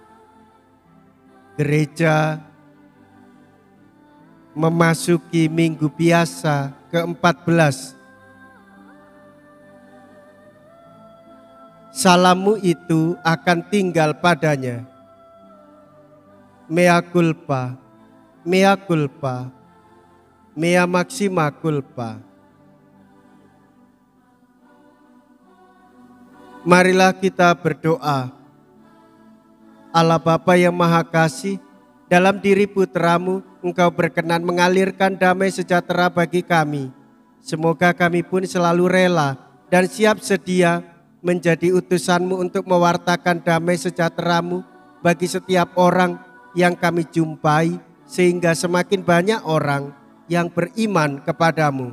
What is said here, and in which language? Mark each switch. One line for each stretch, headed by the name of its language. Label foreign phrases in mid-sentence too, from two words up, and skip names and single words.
Indonesian: Gereja memasuki Minggu Biasa ke-14. Salammu itu akan tinggal padanya.
Latin: Mea culpa, mea culpa, mea maxima culpa.
Indonesian: Marilah kita berdoa. Allah Bapa yang Maha Kasih, dalam diri putramu Engkau berkenan mengalirkan damai sejahtera bagi kami. Semoga kami pun selalu rela dan siap sedia menjadi utusanmu untuk mewartakan damai sejahteramu bagi setiap orang yang kami jumpai, sehingga semakin banyak orang yang beriman kepadamu.